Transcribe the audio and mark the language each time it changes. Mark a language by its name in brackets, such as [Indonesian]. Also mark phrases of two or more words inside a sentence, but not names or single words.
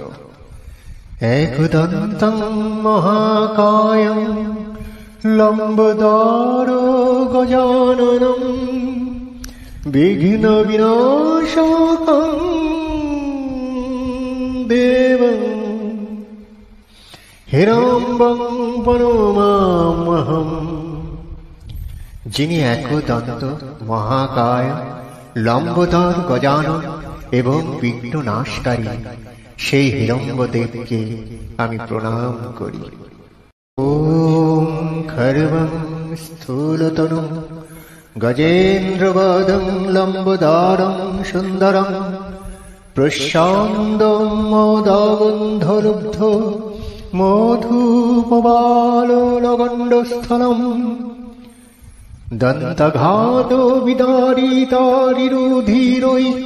[Sanskrit] একদন্तं মহাকায়ং লম্বদর গজাননম বিঘ্ন বিনাশকং দেবং হিরম্বং প্রণমাম্যহম। [Bangla] যিনি একদন্ত মহাকায় লম্বোদর গজানন এবং বিঘ্ন নাশকারী সেই হিরম্বদেবকে আমি প্রণাম করি। [Sanskrit] ওম খর্বং স্থূলতনুং গজেন্দ্রবদং লম্বোদরং সুন্দরং প্রশান্তং মোদগন্ধলুব্ধ মধুপবালোলগণ্ডস্থলম দন্তঘাতো বিদারিতারিরুধিরৈ